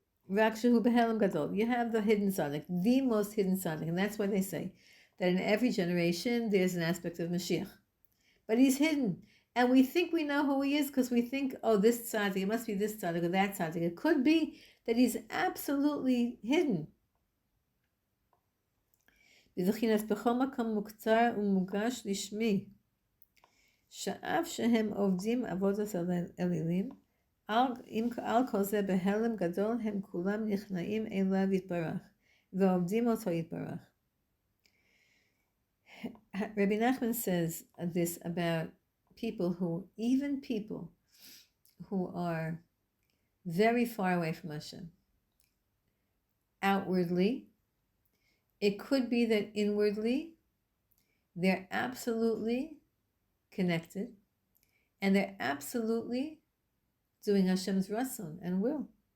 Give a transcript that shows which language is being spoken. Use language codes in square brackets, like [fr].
[he] Rakshahu behelim gadol. [en] You have the hidden tzaddik, the most hidden tzaddik, and that's why they say that in every generation there's an aspect of Mashiach, but he's hidden, and we think we know who he is because we think, oh, this tzaddik, it must be this tzaddik or that tzaddik. It could be that he's absolutely hidden. [he] בבחינת בכל מקום מוקצר ומוגש לשמי, שאף שהם עובדים עבודת אלילים, על כל זה בהלם גדול הם כולם נכנעים אליו יתברך, ועובדים אותו יתברך. [en] Rabbi Nachman says this about even people who are very far away from Hashem. Outwardly, it could be that inwardly, they're absolutely connected, and they're absolutely doing Hashem's ratzon and will.